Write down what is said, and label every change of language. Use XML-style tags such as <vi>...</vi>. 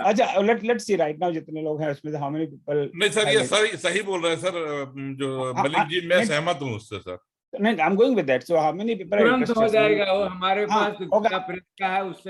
<en>अच्छा, let's see right now</en> <hi>जितने लोग हैं उसमें से</hi> <en>How many people.</en> <hi>नहीं सर, ये सही बोल रहे हैं सर, जो मलिक जी, मैं सहमत हूँ उससे सर।</hi> <en>नहीं, I'm going with that. So how many people are interested?</en> <hi>हो जाएगा वो, हमारे पास प्रेस का है, उससे।</hi>